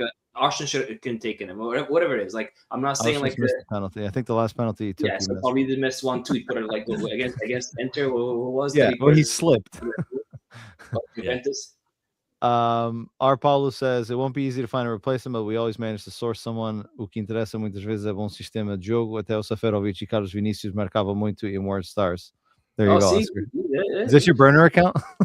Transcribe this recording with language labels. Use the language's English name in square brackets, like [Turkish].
[English] like Arsene couldn't take them, or whatever it is. Like I'm not saying like the penalty. I think the last penalty he took. Yeah, so probably did miss one too. He put it like against Inter. What was that? Yeah, he slipped. Juventus. Our Paulo says it won't be easy to find a replacement, but we always manage to source someone. [Portuguese] O que interessa muitas vezes é bom sistema de jogo. Até o Seferovic e Carlos Vinícius marcavam muito [English] in World Stars. There you go. Is this your burner account?